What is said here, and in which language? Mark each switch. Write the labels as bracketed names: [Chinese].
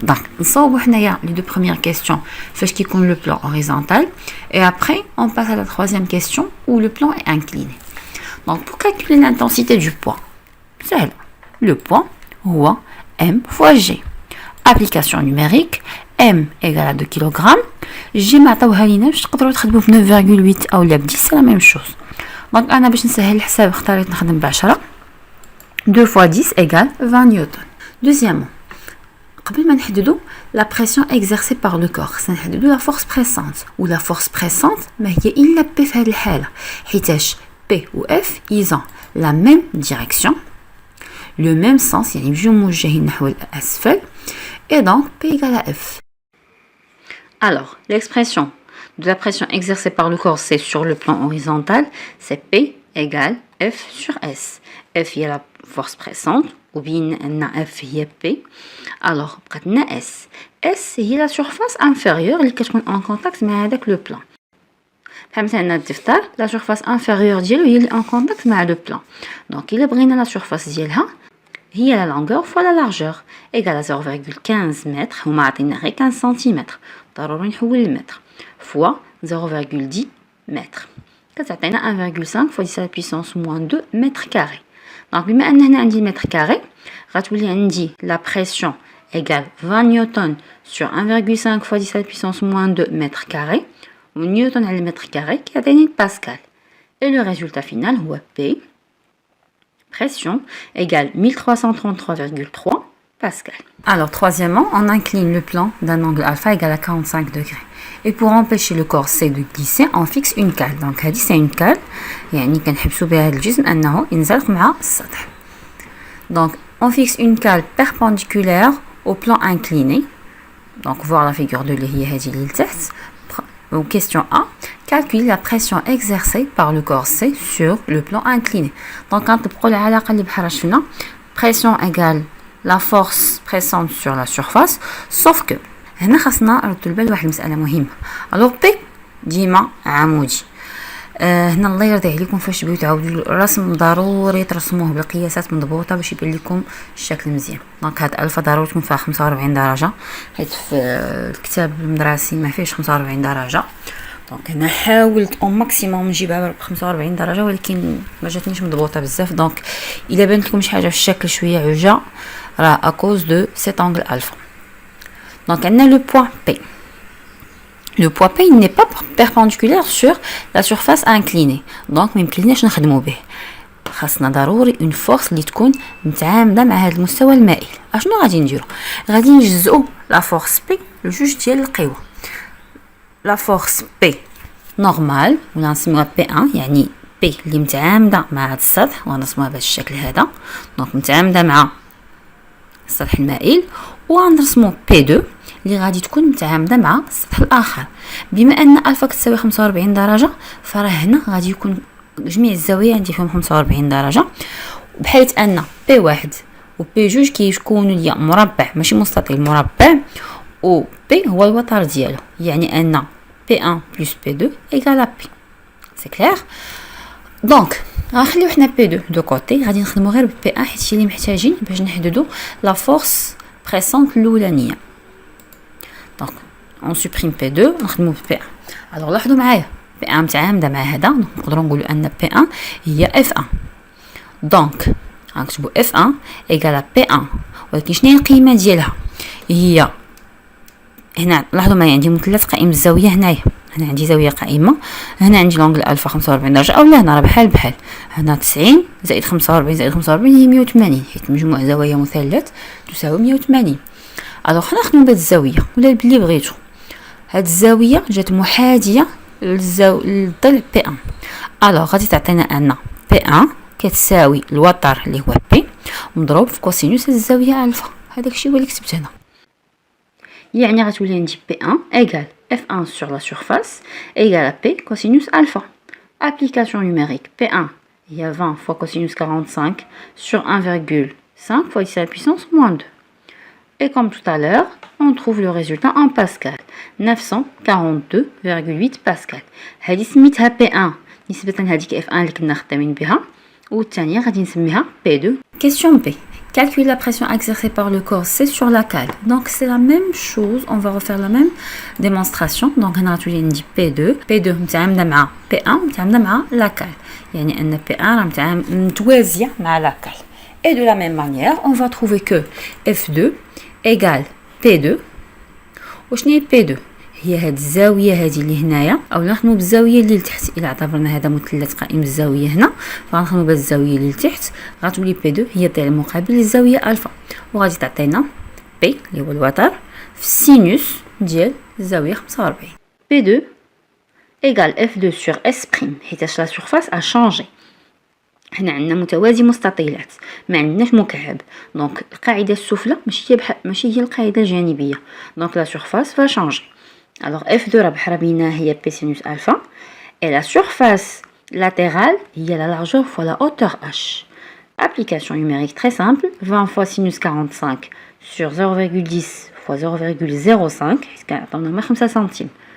[French] Donc, nous les deux premières questions, fait qui compte le plan horizontal, et après, on passe à la troisième question où le plan est incliné. Donc, pour calculer l'intensité du poids, c'est le poids, ou M fois G. Application numérique, M égale à 2 kg. [Arabic] G معطاوها لينا باش تقدروا تخدموا ب 9.8 او لا ب 10 [French] c'est la même chose. Donc [Arabic] انا باش نسهل الحساب اختاريت نخدم ب 10. [French] 2 fois 10 égale 20 نيوتن. Deuxièmement, [Arabic] قبل ما نحددوا [French] la pression exercée par le corps, [Arabic] سنحددوا [French] la force pressante. [Arabic] و [French] la force pressante [Arabic] ما هي الا P في هذه الحاله، حيتاش P و F [French] ils ont la même direction, le même sens [Arabic] يعني بجوج موجهين نحو الاسفل. [French] Et donc, P égale à F. Alors, l'expression de la pression exercée par le corps C sur le plan horizontal, c'est P égale F sur S. F est la force pressante, ou bien F est P. Alors, on a S. S est la surface inférieure qui est en contact avec le plan. La surface inférieure est en contact avec le plan. Donc, il a la surface ديالها هي la longueur fois la largeur égale à 0,15 mètres [Arabic] وما عطينا غير 15 cm، ضروري نحول المتر [French] fois 0,10 mètres [Arabic] كتعطينا [French] 1,5 fois 10 à la puissance moins 2 mètres carrés. Donc [Arabic] بما ان هنا عندي المتر كاري غتولي عندي [French] la pression égale 20 newton sur 1,5 fois 10 à la puissance moins 2 mètres carrés [Arabic] و نيوتن على المتر كاري كيعطيني باسكال. [French] Et le résultat final [Arabic] هو [French] P pression égale 1333,3 pascal. Alors, troisièmement, on incline le plan d'un angle alpha égal à 45 degrés. Et pour empêcher le corps C de glisser, on fixe une cale. Donc, c'est une cale. [Arabic] يعني كنحبسوا بها الجسم أنه ينزلق مع السطح. [French] Donc, on fixe une cale perpendiculaire au plan incliné. Donc, voir la figure 2 [Arabic] اللي هي هذه اللي لتحت. [French] Question A. Calcule la pression exercée par le corps C sur le plan incliné. Donc, quand on a la pression égale la force pressante sur la surface, sauf que [Arabic] هنا خاصنا نردوا البال واحد المسألة مهمة. Alors P ديما عمودي. هنا الله يرضي عليكم فاش تبغيو تعاودوا الرسم ضروري ترسموه بالقياسات مضبوطه باش يبان لكم الشكل مزيان. دونك هاد الفا ضروري تكون فيها 45 درجه، حيت في الكتاب المدرسي ما فيهش 45 درجه. دونك هنا حاولت او ماكسيموم نجيبها ب 45 درجه، ولكن ما جاتنيش مضبوطه بزاف. دونك الا بانت لكم شي حاجه في الشكل شويه عوجه راه اكوز دو سيت انغل الفا. دونك عندنا لو بوين بي. [French] Le poids P n'est pas perpendiculaire sur la surface inclinée. Donc [Arabic] ما يمكنناش نخدمو به. خاصنا ضروري [French] une force [Arabic] اللي تكون متعامده مع هذا المستوى المائل. اشنو غادي نديرو؟ غادي نجزئو لا فورس P لجوج ديال القوى. لا فورس P نورمال ولا نسميوها P1، يعني P اللي متعامده مع هذا السطح، وغنرسموها بهذا الشكل هذا. دونك متعامده مع السطح المائل، وغنرسمو P2 اللي غادي تكون متعامده مع السطح الاخر. بما ان الفا كتساوي 45 درجه، فراه هنا غادي يكون جميع الزوايا عندي فيهم 45 درجه، بحيث ان بي واحد و بي جوج كيكونوا ليا مربع ماشي مستطيل، مربع، و بي هو الوتر ديالو، يعني ان بي 1 بلس بي 2 ايكال بي. سي كلير؟ دونك غنخليو حنا بي 2 دو كوتي، غادي نخدمو غير بي 1 حيت هي اللي محتاجين باش نحددو لا فورس بريسونت الاولانيه. [French] Donc, on supprime P2, [Arabic] نخدمو P1. [French] Alors [Arabic] لاحظوا معايا P1 متعامده مع هذا، نقدروا نقولوا ان P1 هي F1. دونك غنكتبوا F1 ايكال P1، ولكن شنو هي القيمه ديالها؟ هي هنا لاحظوا معايا عندي مثلث قائم الزاويه هنايا، هنا عندي زاويه قائمه، هنا عندي لونغل الفا 45 درجه، اولا هنا راه بحال بحال، هنا 90 زائد 45 زائد 45 هي 180، حيت مجموع زوايا مثلث تساوي 180. الوغ حنا نخدمو بهاد الزاويه ولا باللي بغيتو. هاد الزاويه جات محاذيه للضلع بي 1. الوغ غادي تعطينا ان بي 1 كتساوي الوتر اللي هو بي مضروب في كوسينوس هاد الزاويه الفا. هذاك الشيء هو اللي كتبت هنا، يعني غتولي عندي بي 1 ايكال اف 1 [French] sur la surface [Arabic] ايكال بي كوسينوس الفا. [French] application numérique P1 هي 20 fois cosinus 45 sur 1,5 fois 10 à la puissance moins 2. Et comme tout à l'heure, on trouve le résultat en pascal. 942,8 pascal. [Arabic] هذه سميتها P1 نسبة لهذيك F1 اللي كنا خدامين بها، والثانية غادي نسميها P2. [French] Question B. Calcule la pression exercée par le corps C sur la cale. Donc c'est la même chose, on va refaire la même démonstration. Donc [Arabic] هنا غتولي عندي P2 متعامدة مع P1 متعامدة مع [French] la cale. [Arabic] يعني أن P1 راه متوازية مع [French] la cale. Et de la même manière, on va trouver que F2 égale P2. [Arabic] وشنو هي P2؟ هي هاد الزاويه هذه اللي هنايا، او نخدموا بالزاويه اللي لتحت. الى اعتبرنا هذا مثلث قائم الزاويه هنا، فغنخدموا بالزاويه اللي لتحت، غتولي P2 هي الضلع المقابل للزاويه الفا، وغادي تعطينا P اللي هو الوتر في السينوس ديال الزاويه 45. P2 égale F2 sur S'، حيتاش لا سورفاس ا شونجي. هنا عندنا متوازي مستطيلات، ما عندناش مكعب. دونك القاعده السفلى ماشي هي القاعده الجانبيه. دونك لا سورفاس فا شونجي. [French] alors F2 [Arabic] راه بحال بينها هي [French] P sinus alpha et la surface latérale هي la largeur fois la hauteur h. Application numérique très simple, 20 fois sinus 45 sur 0,10 fois 0,05 [Arabic] حيت كنعطيونا 5 سنتيم.